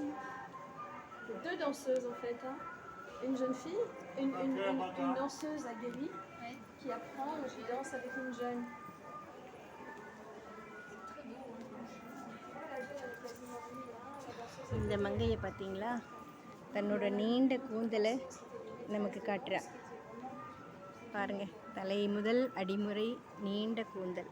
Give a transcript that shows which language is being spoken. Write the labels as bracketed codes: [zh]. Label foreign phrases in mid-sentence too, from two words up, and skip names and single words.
[fr] Deux danseuses en fait. Hein. Une jeune fille, une danseuse aguerrie qui apprend ou qui danse avec une jeune. [ta] இந்த மங்கையை பார்த்தீங்களா, தன்னோட நீண்ட கூந்தலை நமக்கு காட்டுறா பாருங்க. தலை முதல் அடிமுறை நீண்ட கூந்தல்.